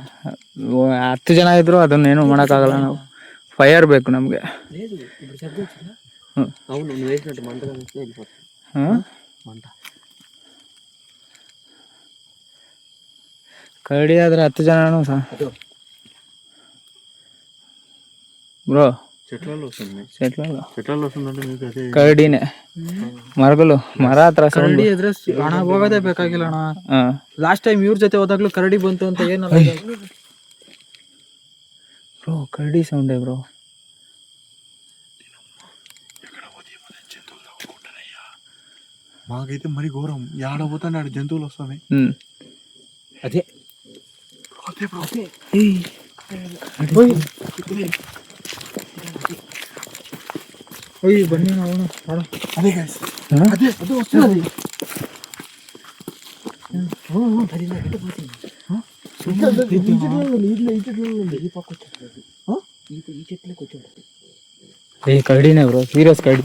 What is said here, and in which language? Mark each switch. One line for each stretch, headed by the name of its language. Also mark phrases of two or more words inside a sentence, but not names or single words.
Kannada: 10 ಜನ ಇದ್ರು ಅದನ್ನೇನು ಮಾಡೋಕ್ಕಾಗಲ್ಲ. ನಾವು ಫೈರ್ ಬೇಕು ನಮಗೆ. ಕರಡಿ ಆದ್ರೆ 10 ಜನನು బ్రో
Telugu: చెట్లలో వస్తుంది. చెట్లలో వస్తుందంటే మీకు అదే కరడినే.
Kannada: ಮರ ಹತ್ರ ಕರಡಿ ಎದ್ರೆ ಹಣ ಹೋಗೋದೇ ಬೇಕಾಗಿಲ್ಲ ಅಣ್ಣ.
English: last time
Kannada: ಇವ್ರ ಜೊತೆ ಹೋದಾಗ್ಲೂ ಕರಡಿ ಬಂತು ಅಂತ ಏನಲ್ಲ ಬ್ರೋ. ಕರಡಿ ಸೌಂಡೇ ಬ್ರೋ.
Telugu: మాకైతే మరి ఘోరం. ఏడబోతాడు జంతువులు వస్తాయి. అదే
Kannada: ಬನ್ನಿ ನಾವು
Telugu: అదే గైస్ అదే వస్తుంది.
Kannada: ಕರಡಿನೇ ಬ್ರೋ, ಸೀರಿಯಸ್ ಕರಡಿ.